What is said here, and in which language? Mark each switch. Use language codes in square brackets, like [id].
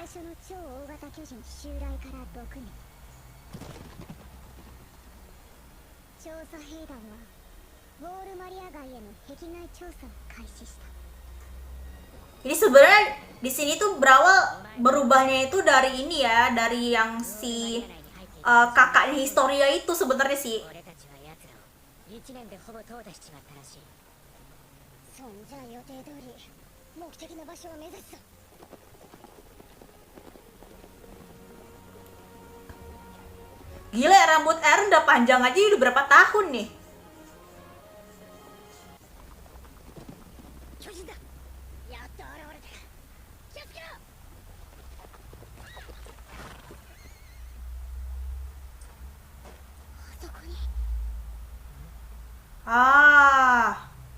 [ja] 最初の超大型巨人襲来から6年調査兵団はウォールマリア街への壁外調査を開始した [id] Jadi sebenarnya di sini tuh berubahnya itu dari ini ya, dari yang si kakaknya Historia itu sebenarnya sih. [ja] 俺たちは奴らを1年でほぼ淘汰しちまったらしい。そんじゃ予定通り目的の場所を目指すぞ [id] Gila ya, rambut Eren udah panjang aja udah berapa tahun nih. [ja] 巨人だやっと現れた気をつけろあそこに Ah,